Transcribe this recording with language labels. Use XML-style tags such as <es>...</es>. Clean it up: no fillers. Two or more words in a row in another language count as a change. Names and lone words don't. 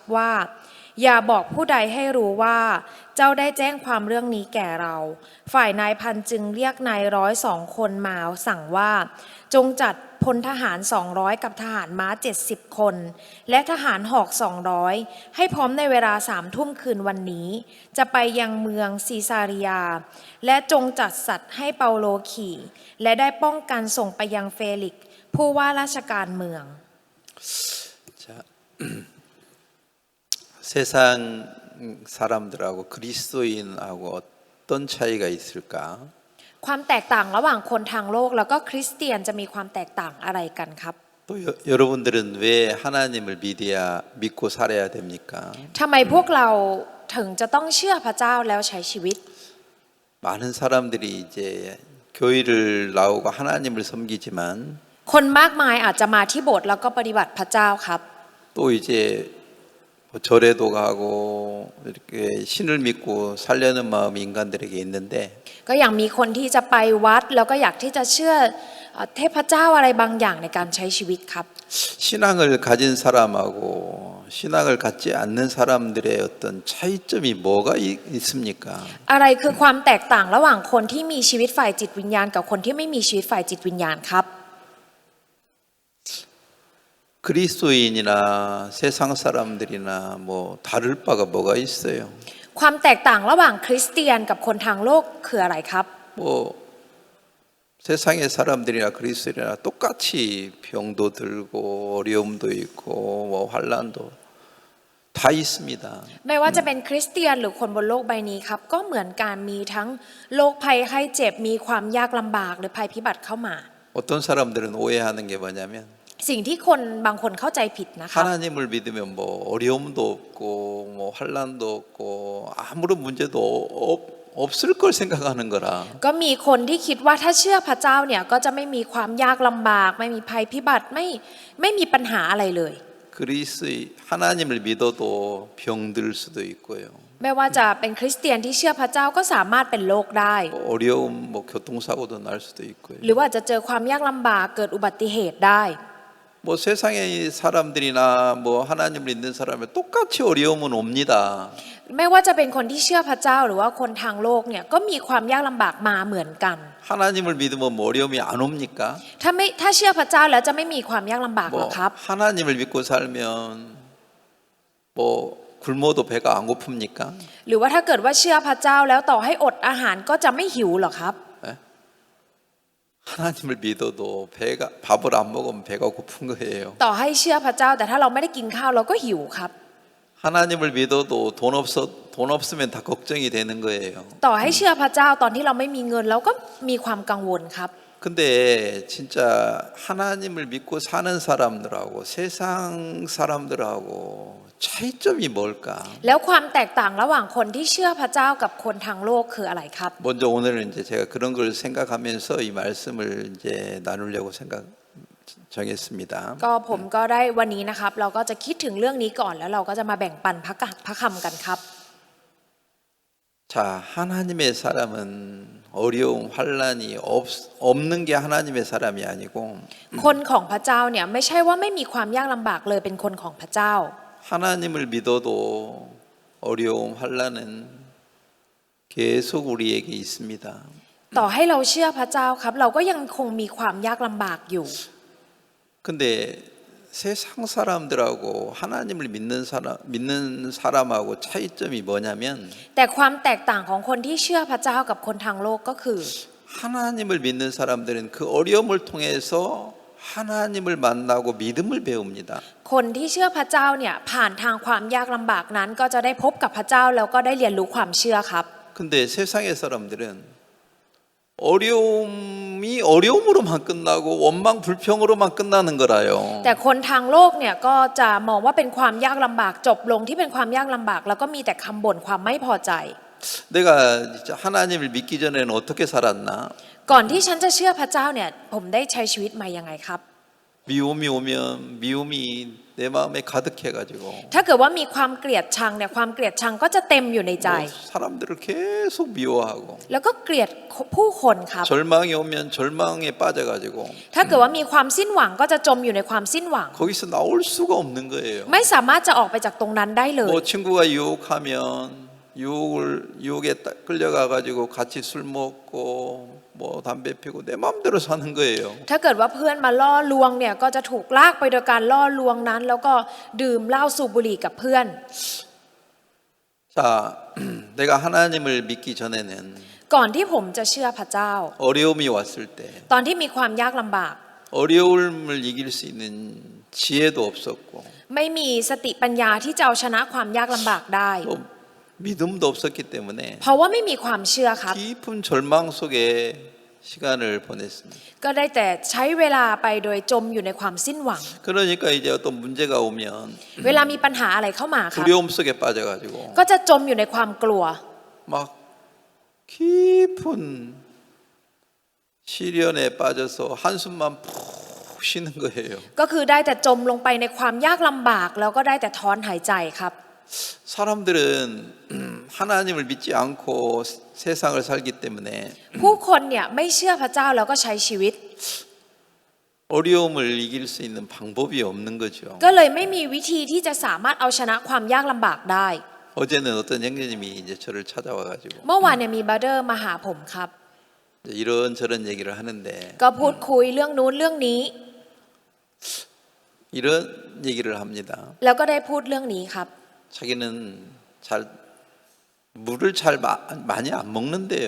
<th>ว่าอย่าบอกผู้ใดให้รู้ว่าเจ้าได้แจ้งความเรื่องนี้แก่เราฝ่ายนายพันจึงเรียกนายร้อย2 คนมาสั่งว่าจงจัดพลทหาร200กับทหารม้า70 คนและทหารหอก200ให้พร้อมในเวลา3 ทุ่มคืนวันนี้จะไปยังเมืองซีซาริยาและจงจัดสัตว์ให้เปาโลขี่และได้ป้องกันส่งไปยังเฟลิกซ์ผู้ว่าราชการเมือง</th> <ko>세상 사람들하고 그리스도인하고 어떤 차이가 있을까?</ko> <th>ความแตกต่างระหว่างคนทางโลกแล้วก็คริสเตียนจะมีความแตกต่างอะไรกันครับ</th> <ko>또 여러분들은 왜 하나님을 믿고 살아야 됩니까?</ko> <th>ทำไมพวกเราถึงจะต้องเชื่อพระเจ้าแล้วใช้ชีวิต</th> <ko>많은 사람들이 이제 교회를 나오고 하나님을 섬기지만</ko> <th>คนมากมายอาจจะมาที่โบสถ์แล้วก็ปฏิบัติพระเจ้าครับ</th> <ko>또 이제 절에도 가고 이렇게 신을 믿고 살려는 마음이 인간들에게 있는데</ko> <th>ก็อย่างมีคนที่จะไปวัดแล้วก็อยากที่จะเชื่อเทพเจ้าอะไรบางอย่างในการใช้ชีวิตครับ</th> <ko>신앙을 가진 사람하고 신앙을 갖지 않는 사람들의 어떤 차이점이 뭐가 있습니까?</ko> <th>อะไรคือความแตกต่างระหว่างคนที่มีชีวิตฝ่ายจิตวิญญาณกับคนที่ไม่มีชีวิตฝ่ายจิตวิญญาณครับ</th> <ko>그리스도인이나 세상 사람들이나 뭐 다를 바가 뭐가 있어요?</ko> <th>ความแตกต่างระหว่างคริสเตียนกับคนทางโลกคืออะไรครับ</th> <ko>뭐 세상의 사람들이나 그리스도인이나 똑같이 병도 들고 어려움도 있고 뭐 환난도 다 있습니다.</ko> <th>ไม่ว่าจะเป็นคริสเตียนหรือคนบนโลกใบนี้ครับก็เหมือนการมีทั้งโรคภัยไข้เจ็บมีความยากลำบากหรือภัยพิบัติเข้ามา</th> <ko>어떤 사람들은 오해하는 게 뭐냐면</ko> <th>สิ่งที่คนบางคนเข้าใจผิดนะคะ</th> <ko>하나님을 믿으면 뭐 어려움도 없고 뭐 환난도 없고 아무런 문제도 없을 걸 생각하는 거라.</ko> <th>ก็มีคนที่คิดว่าถ้าเชื่อพระเจ้าเนี่ยก็จะไม่มีความยากลำบากไม่มีภัยพิบัติไม่มีปัญหาอะไรเลย</th> <ko>하나님을 믿어도 병들 수도 있고요.</ko> <th>ไม่ว่าจะเป็นคริสเตียนที่เชื่อพระเจ้าก็สามารถเป็นโรคได้</th> <ko>어려움 뭐 교통사고도 날 수도 있고요.</ko> <th>หรือว่าจะเจอความยากลำบากเกิดอุบัติเหตุได้</th> <ko>뭐 세상의 사람들이나 뭐 하나님을 믿는 사람이 똑같이 어려움은 옵니다.</ko> <th>ไม่ว่าจะเป็นคนที่เชื่อพระเจ้าหรือว่าคนทางโลกเนี่ยก็มีความยากลำบากมาเหมือนกัน</th> <ko>하나님을 믿으면 뭐 어려움이 안 옵니까?</ko> <th>ถ้าเชื่อพระเจ้าแล้วจะไม่มีความยากลำบากหร 뭐 อครับ</th> <ko>하나님을 믿고 살면 뭐 굶어도 배가 안 고픕니까?</ko> <th>หรือว่าถ้าเกิดว่าเชื่อพระเจ้าแล้วต่อให้อดอาหารก็จะไม่หิวหรอครับ</th> <ko>하나님을 믿어도 배가 밥을 안 먹으면 배가 고픈 거예요.</ko> <th>ต่อให้เชื่อพระเจ้าแต่ถ้าเราไม่ได้กินข้าวเราก็หิวครับ</th> <ko>하나님을 믿어도 돈 없으면 다 걱정이 되는 거예요.</ko> <th>ต่อให้เชื่อพระเจ้าตอนที่เราไม่มีเงินเราก็มีความกังวลครับ</th> <ko>근데 진짜 하나님을 믿고 사는 사람들하고 세상 사람들하고 차이점이 뭘까?</ko> <th>แล้วความแตกต่างระหว่างคนที่เชื่อพระเจ้ากับคนทางโลกคืออะไรครับ</th> <ko>먼저 오늘은 이제 제가 그런 걸 생각하면서 이 말씀을 이제 나누려고 정했습니다.</ko> <th>ก็ผมก็ได้วันนี้นะครับเราก็จะคิดถึงเรื่องนี้ก่อนแล้วเราก็จะมาแบ่งปันพระคำกันครับ</th> <ko>자, 하나님의 사람은 어려움, 환란이 없는 게 하나님의 사람이 아니고</ko> <th>คนของพระเจ้าเนี่ยไม่ใช่ว่าไม่มีความยากลำบากเลยเป็นคนของพระเจ้า</th> <ko>하나님을 믿어도 어려움, 환란은 계속 우리에게 있습니다.</ko> <th>ต่อให้เราเชื่อพระเจ้าครับเราก็ยังคงมีความยากลำบากอยู่</th> <ko>근데 세상 사람들하고 하나님을 믿는 사람하고 차이점이 뭐냐면</ko> <th>แต่ความแตกต่างของคนที่เชื่อพระเจ้ากับคนทางโลกก็คือ</th> <ko>하나님을 믿는 사람들은 그 어려움을 통해서 하나님을 만나고 믿음을 배웁니다.</ko> <th>คนที่เชื่อพระเจ้าเนี่ยผ่านทางความยากลำบากนั้นก็จะได้พบกับพระเจ้าแล้วก็ได้เรียนรู้ความเชื่อครับ</th> <ko>근데 세상의 사람들은 어려움이 어려움으로만 끝나고 원망 불평으로만 끝나는 거라요.</ko> <th>แต่คนทางโลกเนี่ยก็จะมองว่าเป็นความยากลำบากจบลงที่เป็นความยากลำบากแล้วก็มีแต่คำบ่นความไม่พอใจ</th> <ko>내가 진짜 하나님을 믿기 전에는 어떻게 살았나?</ko> <th>ก่อนที่ฉันจะเชื่อพระเจ้าเนี่ยผมได้ใช้ชีวิตมายังไงครับ</th> <ko>미움이 오면 미움이 내 마음에 가득해가지고</ko> <th>ถ้าเกิดว่ามีความเกลียดชังเนี่ยความเกลียดชังก็จะเต็มอยู่ในใจ</th> <ko>사람들을 계속 미워하고</ko> <th>แล้วก็เกลียดผู้คนครับ</th> <ko>절망이 오면 절망에 빠져가지고</ko> <th>ถ้าเกิดว่ามีความสิ้นหวังก็จะจมอยู่ในความสิ้นหวัง</th> <ko>거기서 나올 수가 없는 거예요.</ko> <th>ไม่สามารถจะออกไปจากตรงนั้นได้เลย</th> <ko>뭐 친구가 유혹하면 유혹에 끌려가가지고 같이 술 먹고 뭐 담배 피고 내 마음대로 사는 거예요.</ko> <th>ถ้าเกิดว่าเพื่อนมาล่อลวงเนี่ยก็จะถูกลากไปโดยการล่อลวงนั้นแล้วก็ดื่มเหล้าสูบบุหรี่กับเพื่อน</th> <ko>자, 내가 하나님을 믿기 전에는</ko> <th>ก่อนที่ผมจะเชื่อพระเจ้า</th> <ko>어려움이 왔을 때</ko> <th>ตอนที่มีความยากลำบาก</th> <ko>어려움을 이길 수 있는 지혜도 없었고</ko> <th>ไม่มีสติปัญญาที่จะเอาชนะความยากลำบากได้</th> <ko>또 믿음도 없었기 때문에</ko> <th>เพราะว่าไม่มีความเชื่อครับ</th> <ko>깊은 절망 속에 시간을 보냈습니다.</ko> <th>ก็ได้แต่ใช้เวลาไปโดยจมอยู่ในความสิ้นหวัง</th> <ko>그러니까 이제 어떤 문제가 오면</ko> <th>เวลามีปัญหาอะไรเข้ามาครับ</th> <ko>두려움 속에 빠져가지고</ko> <th>ก็จะจมอยู่ในความกลัว</th> <ko>막 깊은 시련에 빠져서 한숨만 푹 쉬는 거예요.</ko> <th>ก็คือได้แต่จมลงไปในความยากลำบากแล้วก็ได้แต่ถอนหายใจครับ</th> <ko>사람들은 하나님을 믿지 않고 세상을 살기 때문에</ko> <th>ผู้คนเนี่ยไม่เชื่อพระเจ้าแล้วก็ใช้ชีวิต</th> <ko>어려움을 이길 수 있는 방법이 없는 거죠.</ko> <th>ก็เลยไม่มีวิธีที่จะสามารถเอาชนะความยากลำบากได้</th> <ko>어제는 어떤 형제님이 이제 저를 찾아와가지고</ko> <th>เมื่อวานเนี่ยมีบราเดอร์มาหาผมครับ</th> <ko>이런저런 얘기를 하는데</ko> <th>ก็พูดคุยเรื่องนู้นเรื่องนี้</th> <ko>이런 얘기를 합니다.</ko> <th>แล้วก็ได้พูดเรื่องนี้ครับ</th> <ko>자기는 물을 잘 많이 안 먹는데요.</ko>